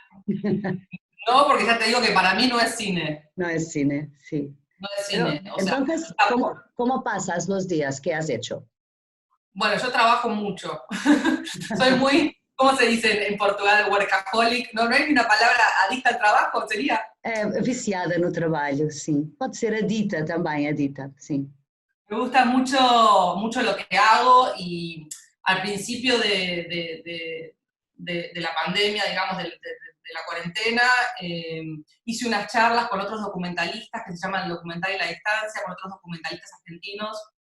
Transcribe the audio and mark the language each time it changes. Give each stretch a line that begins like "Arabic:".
Spanish: No, porque ya te digo que para mí no es cine. No es cine, sí. No es Pero cine. O sea, entonces, ¿cómo pasas los días? ¿Qué has hecho? bueno, yo trabajo mucho. Soy muy, ¿cómo se dice en Portugal? Workaholic. No, no hay ni una palabra adicta al trabajo, sería.
Portuguese: Viciada no trabalho, sim. Pode ser adita também, adita, sim.
Spanish: Me gusta mucho, mucho lo que hago, y al principio de la pandemia, digamos, de la cuarentena, hice unas charlas con otros documentalistas que se llaman El Documental y la Distancia, con otros documentalistas argentinos.